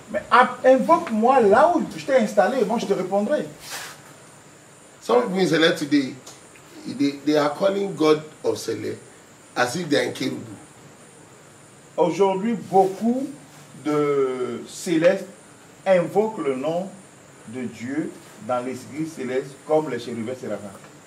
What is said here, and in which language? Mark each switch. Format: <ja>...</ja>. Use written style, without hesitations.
<fr>Mais invoque-moi là où je t'ai installé, moi je te répondrai.</fr> <en>Some people in Sele today, they are calling God of Sele as if they are in Kerubu.</en> <fr>Aujourd'hui, beaucoup de célestes invoquent le nom de Dieu dans les églises célestes comme les chérubins séraphins.</fr>